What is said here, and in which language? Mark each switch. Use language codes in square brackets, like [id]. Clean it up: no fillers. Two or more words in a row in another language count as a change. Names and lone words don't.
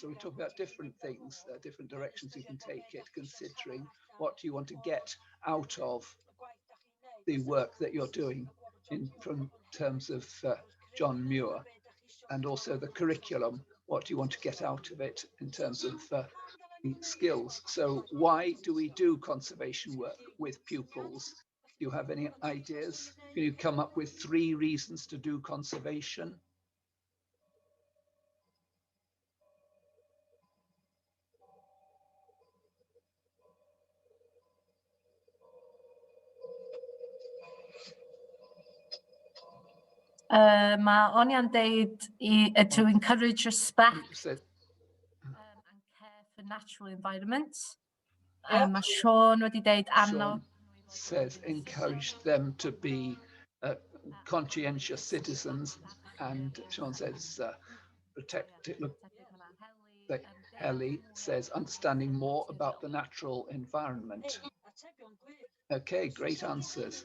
[en] So we talk about different things, different directions you can take it, considering what you want to get out of the work that you're doing in terms of John Muir, and also the curriculum, what you want to get out of it in terms of skills. So why do we do conservation work with pupils? Do you have any ideas? Can you come up with 3 reasons to do conservation? [cy] Ma Onia'n deud [en] to encourage respect and care for natural environment. [cy] Ma Sean wedi deud [en] Sean says encourage them to be conscientious citizens, and Sean says protect it. Look, like Helly says understanding more about the natural environment. Okay, great answers.